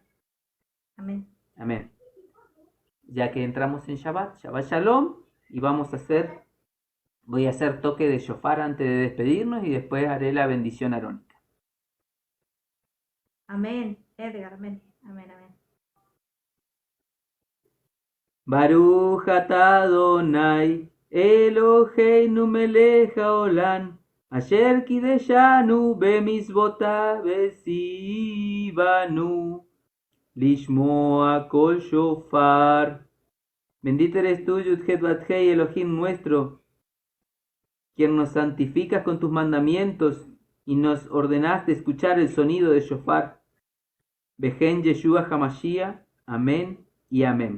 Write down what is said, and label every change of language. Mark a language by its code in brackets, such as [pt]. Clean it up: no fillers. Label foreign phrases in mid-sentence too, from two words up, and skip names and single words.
[es] Amén. Amén. Ya que entramos en [he] שבת שלום, [es] y voy a hacer toque de shofar antes de despedirnos y después haré la bendición arónica. Amén. Edgar, amén. Amén, amén. [he] ברוך אתה אדוני אלוהינו מלך העולם אשר קדשנו במצוותיו וציוונו לשמוע קול שופר. [es] Bendito eres tú, Yud-Het Bat-Hei, Elohim nuestro, quien nos santificas con tus mandamientos y nos ordenaste escuchar el sonido de shofar. [he] בשם ישוע המשיח. [es] Amén y amén.